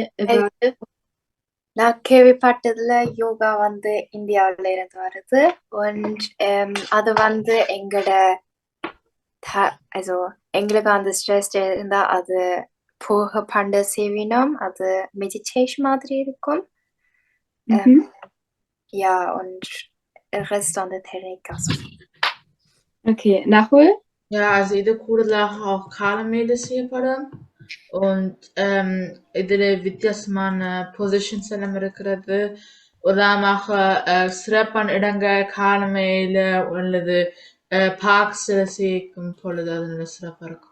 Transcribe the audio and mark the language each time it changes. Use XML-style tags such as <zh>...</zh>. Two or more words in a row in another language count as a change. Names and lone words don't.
<ta>நான் கேள்விப்பட்டதுல யோகா இந்தியாவில இருந்து வருது. அது எங்களோட எங்களுக்கு அந்த ஸ்ட்ரெஸ் இருந்தா அது போக பண்ண செய்வினோம். அது மெடிடேஷன் மாதிரி இருக்கும்.</ta> <de>Ja, und der Rest an der Technik. Okay, Nahul? Ja, also</de> <ta>இது கூடுதலாக auch காலமேல செய்யப்படும். Und இதுல வித்தியாசமான பொசிஷன்ஸ் எல்லாம் இருக்கிறது. உதாரணமாக சிறப்பான இடங்கள் காலமேல உள்ளது பார்க்ஸ்ல சேர்க்கும் பொழுது அது நல்ல சிறப்பா இருக்கும்.</ta>